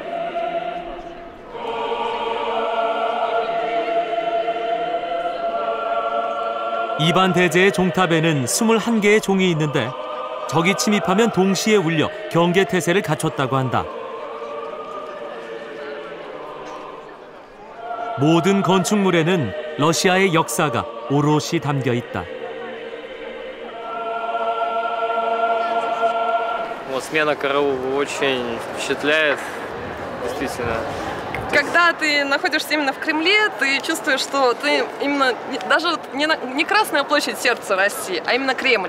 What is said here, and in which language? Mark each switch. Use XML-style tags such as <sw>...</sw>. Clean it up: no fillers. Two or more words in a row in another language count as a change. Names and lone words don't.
<ko>이반 대제의 종탑에는 21개의 종이 있는데 적이 침입하면 동시에 울려 경계태세를 갖췄다고 한다. 모든 건축물에는 러시아의 역사가 오롯이 담겨 있다.</ko> <ru>Смена караула очень впечатляет, действительно. Когда ты находишься именно в Кремле, ты чувствуешь, что ты именно даже не Красная площадь сердца России, а именно Кремль.</ru>